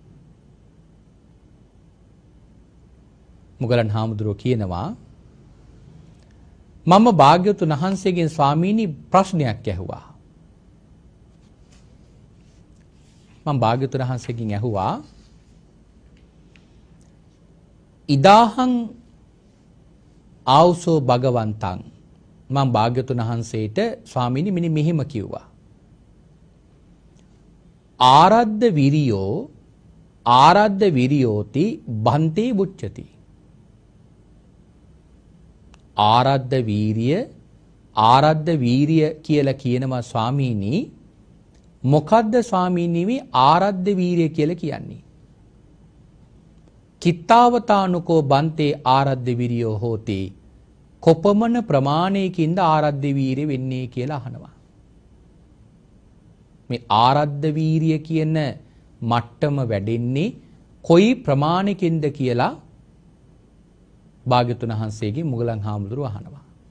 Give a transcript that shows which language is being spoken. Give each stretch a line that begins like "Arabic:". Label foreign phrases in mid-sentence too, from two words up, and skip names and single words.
Sinhala: මුගලන් හාමුදුරුවෝ කියනවා මම භාග්‍යවතුන් වහන්සේගෙන් ස්වාමීනි ප්‍රශ්නයක් ඇහුවා. මම භාග්‍යවතුන් වහන්සේගෙන් ඇහුවා
Pali: ඉදාහං ආවසෝ භගවන්තං.
Sinhala: මම භාග්‍යවතුන් වහන්සේට ස්වාමීනි මෙන්න මෙහෙම කිව්වා.
Pali: ආරද්ධ විරියෝති බන්තේ බුච්චති.
Sinhala: ආරද්ධ වීරිය කියලා කියනවා ස්වාමීනි. මොකද්ද ස්වාමීනි මේ ආරද්ධ වීරිය කියලා කියන්නේ?
Pali: කිත්තාවතානුකෝ බන්තේ ආරද්ධ විරියෝ හෝති.
Sinhala: කොපමණ ප්‍රමාණයකින්ද ආරද්ධ වීරිය වෙන්නේ කියලා අහනවා. මේ ආරද්ධ වීරිය කියන මට්ටම වැඩෙන්නේ කොයි ප්‍රමාණයකින්ද කියලා භාග්‍යවතුන් වහන්සේගේ මුගලන් හාමුදුරුවෝ අහනවා.